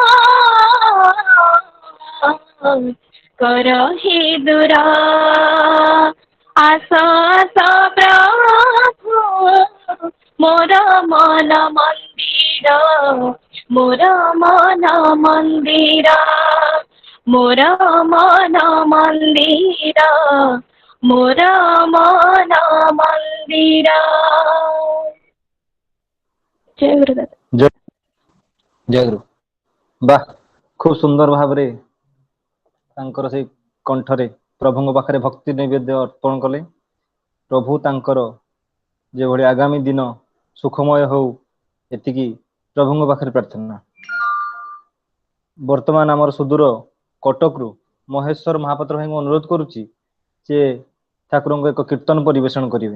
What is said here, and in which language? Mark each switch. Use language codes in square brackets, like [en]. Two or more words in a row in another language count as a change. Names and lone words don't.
[or] କର ହେ ଦୂରା ଆଶା ଆଶା ପ୍ରଭୁ ମୋର ମନ ମନ୍ଦିର ମୋର ମନ ମନ୍ଦିର ମୋର ମନ ମନ୍ଦିର ମୋର ମନ ମନ୍ଦିର ଜୟ ଗୁରୁଦେବ ଜୟ ଜୟ ଗୁରୁ ବାହ ଖୁବ ସୁନ୍ଦର भाବରେ ତାଙ୍କର ସେଇ କଣ୍ଠରେ ପ୍ରଭୁଙ୍କ ପାଖରେ ଭକ୍ତି ନୈବେଦ୍ୟ ଅର୍ପଣ କଲେ। ପ୍ରଭୁ ତାଙ୍କର ଯେଭଳି ଆଗାମୀ ଦିନ ସୁଖମୟ ହଉ ଏତିକି ପ୍ରଭୁଙ୍କ ପାଖରେ ପ୍ରାର୍ଥନା। ବର୍ତ୍ତମାନ ଆମର ସୁଦୂର କଟକରୁ ମହେଶ୍ୱର ମହାପାତ୍ର ଭାଇଙ୍କୁ ଅନୁରୋଧ କରୁଛି ସେ ଠାକୁରଙ୍କୁ ଏକ କୀର୍ତ୍ତନ ପରିବେଷଣ କରିବେ।